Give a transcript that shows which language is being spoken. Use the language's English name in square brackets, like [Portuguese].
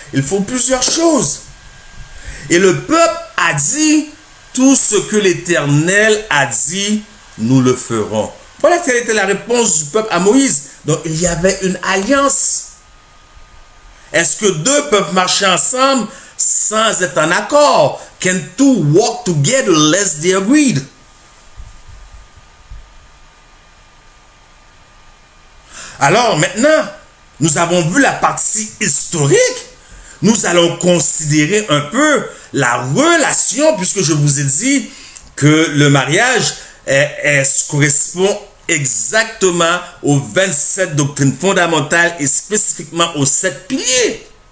[French] Il faut plusieurs choses. Et le peuple a dit, tout ce que l'Éternel a dit, nous le ferons. Voilà quelle était la réponse du peuple à Moïse. Donc il y avait une alliance. Est-ce que deux peuvent marcher ensemble sans être en accord? [English] Can two walk together lest they agreed? [French] Alors maintenant, nous avons vu la partie historique. Nous allons considérer un peu la relation, puisque je vous ai dit que le mariage correspond exactement aux 27 doctrines fondamentales et spécifiquement aux 7 piliers.